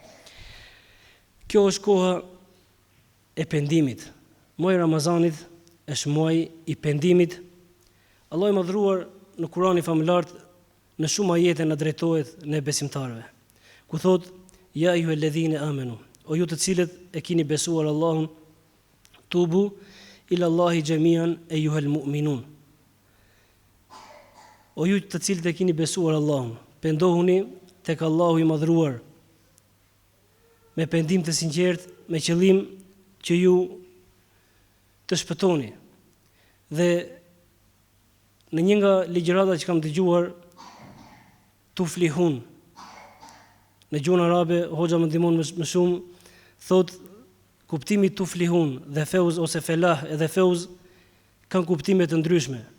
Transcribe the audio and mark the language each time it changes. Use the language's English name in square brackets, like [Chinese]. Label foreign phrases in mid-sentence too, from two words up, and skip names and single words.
[Albanian] Kjo është koha e pendimit. Muaji i Ramazanit është muaji i pendimit. Allahu i madhruar në Kur'anin famëlar në shumë ajete na drejtohet ne besimtarëve. Ku thot: [Arabic] "يا أيها الذين آمنوا", [Albanian] o ju të cilët e keni besuar Allahun, [Arabic] توبوا إلى الله جميعا أيها المؤمنون. [Albanian] O ju të cilët e keni besuar Allahun, pendohuni tek Allahu i madhruar me pendim të sinqert, me qëllim që ju të shpëtoni. Dhe në një nga ligjërata që kam dëgjuar, tuflihun, në gjuhën arabe, hoxha më ndihmon më shumë, thot kuptimi tuflihun dhe feuz ose felah edhe feuz kanë kuptime të ndryshme.